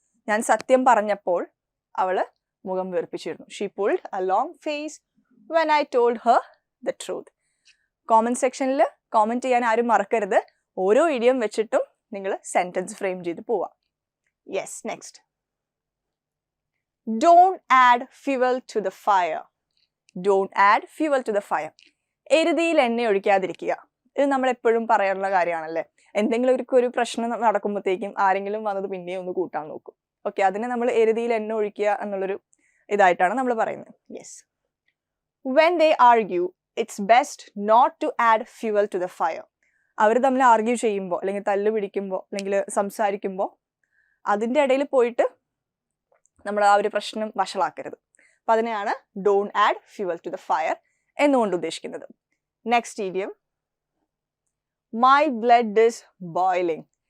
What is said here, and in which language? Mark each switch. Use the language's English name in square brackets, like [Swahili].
[Malayalam] ഞാൻ സത്യം പറഞ്ഞപ്പോൾ അവള് മുഖം വീർപ്പിച്ചിരുന്നു. [English] She pulled a long face when I told her the truth. [Malayalam] Comment സെക്ഷനിൽ കോമന്റ് ചെയ്യാൻ ആരും മറക്കരുത്. ഓരോ ഇഡിയം വെച്ചിട്ടും നിങ്ങൾ സെന്റൻസ് ഫ്രെയിം ചെയ്ത് പോവാം. [English] Yes, next. Don't add fuel to the fire. Don't add fuel to the fire. [Malayalam] എരുതിയിൽ എണ്ണ ഒഴിക്കാതിരിക്കുക. ഇത് നമ്മൾ എപ്പോഴും പറയാനുള്ള കാര്യമാണല്ലേ. എന്തെങ്കിലും ഒരു പ്രശ്നം നടക്കുമ്പോഴത്തേക്കും ആരെങ്കിലും വന്നത് പിന്നെയും ഒന്ന് കൂട്ടാൻ നോക്കും. ഓക്കെ, അതിനെ നമ്മൾ എരുതിയിൽ എണ്ണ ഒഴിക്കുക എന്നുള്ളൊരു ഇതായിട്ടാണ് നമ്മൾ പറയുന്നത്. Yes. [English] When they argue, it's best not to add fuel to the fire. [Malayalam] അവർ തമ്മിൽ ആർഗ്യൂ ചെയ്യുമ്പോൾ അല്ലെങ്കിൽ തല്ല് പിടിക്കുമ്പോൾ അല്ലെങ്കിൽ സംസാരിക്കുമ്പോൾ അതിൻ്റെ ഇടയിൽ പോയിട്ട് നമ്മൾ ആ ഒരു പ്രശ്നം വഷളാക്കരുത്. അപ്പം അതിനെയാണ് [English] don't add fuel to the fire [Malayalam] എന്നുകൊണ്ട് ഉദ്ദേശിക്കുന്നത്. [English] Next idiom, my blood is boiling.